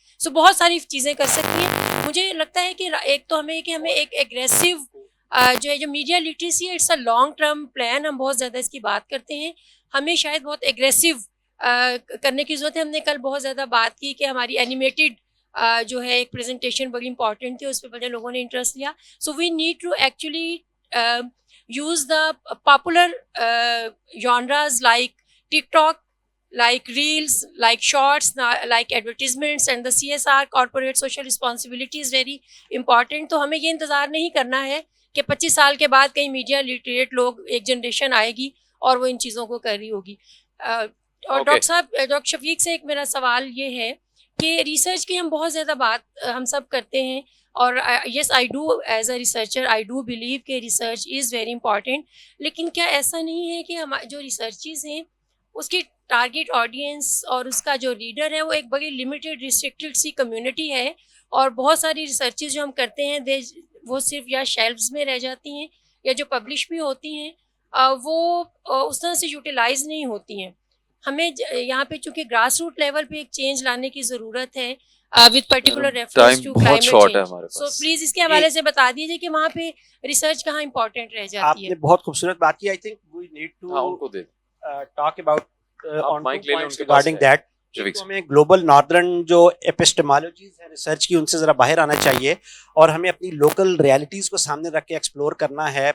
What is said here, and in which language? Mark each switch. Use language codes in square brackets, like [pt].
[ur] سو بہت ساری چیزیں کر سکتی ہیں. مجھے لگتا ہے کہ ایک تو ہمیں ایک ایگریسو جو میڈیا لٹریسی ہے، [en] It's a long term plan. [ur] ہم بہت زیادہ اس کی بات کرتے ہیں، ہمیں شاید بہت ایگریسو کرنے کی ضرورت ہے. ہم نے کل بہت زیادہ بات کی کہ ہماری اینیمیٹڈ جو ہے ایک پریزنٹیشن بڑی امپورٹنٹ تھی، اس پہ بڑے لوگوں نے انٹرسٹ لیا. سو [en] We need to actually use the popular genres like TikTok, like reels, like shorts, like advertisements, and the CSR corporate social responsibility is very important. [ur] تو ہمیں یہ انتظار نہیں کرنا ہے کہ 25 سال کے بعد کئی میڈیا لٹریٹ لوگ ایک جنریشن آئے گی اور وہ ان چیزوں کو کر رہی ہوگی. اور ڈاکٹر صاحب, ڈاکٹر شفیق سے ایک میرا سوال یہ ہے کہ ریسرچ کی ہم بہت زیادہ بات ہم سب کرتے ہیں اور [en] Yes I do as a researcher I do believe کہ research is very important. [ur] لیکن کیا ایسا نہیں ہے کہ جو ریسرچز ہیں اس کی ٹارگیٹ آڈینس اور اس کا جو ریڈر ہے وہ ایک بڑی لمیٹیڈ ریسٹرکٹیڈ سی کمیونٹی ہے, اور بہت ساری ریسرچز جو ہم کرتے ہیں وہ صرف یا شیلفز میں رہ جاتی ہیں یا جو پبلش بھی ہوتی ہیں وہ اس طرح سے یوٹیلائز نہیں ہوتی ہیں. ہمیں یہاں پہ چونکہ گراس روٹ لیول پہ ایک چینج لانے کی ضرورت ہے [en] with particular reference to climate change. [ur] So please اس کے حوالے سے بتا دیجیے کہ وہاں پہ ریسرچ کہاں امپورٹنٹ رہ جاتی ہے. آپ نے بہت خوبصورت بات کی. [en] I think we need to talk about on 2 points regarding that. [ur] ہمیں گلوبل ناردرن جو ایپسٹمالوجیز ہیں ریسرچ کی ان سے ذرا باہر آنا چاہیے اور ہمیں اپنی لوکل ریالٹیز کو سامنے رکھ کے ایکسپلور کرنا ہے.